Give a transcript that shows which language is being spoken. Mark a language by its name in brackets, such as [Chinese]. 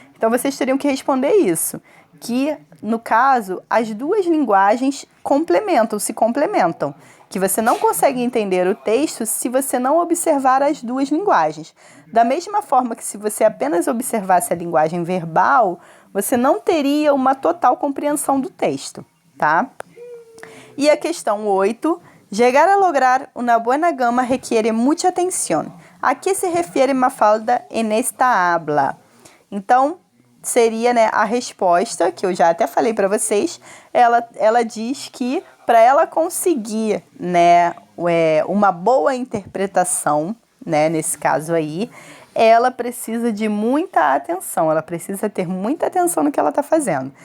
[Portuguese] Então vocês teriam que responder isso, que no caso as duas linguagens se complementam, que você não consegue entender o texto se você não observar as duas linguagens. Da mesma forma que se você apenas observasse a linguagem verbal, você não teria uma total compreensão do texto, tá? E a questão 8, [Spanish] llegar a lograr una buena gama requiere mucha atención. A que se refere Mafalda en esta habla? [Portuguese] Então, seria, né, a resposta, que eu já até falei para vocês, ela diz que para ela conseguir, né, uma boa interpretação, né, nesse caso aí, ela precisa de muita atenção, ela precisa ter muita atenção no que ela está fazendo.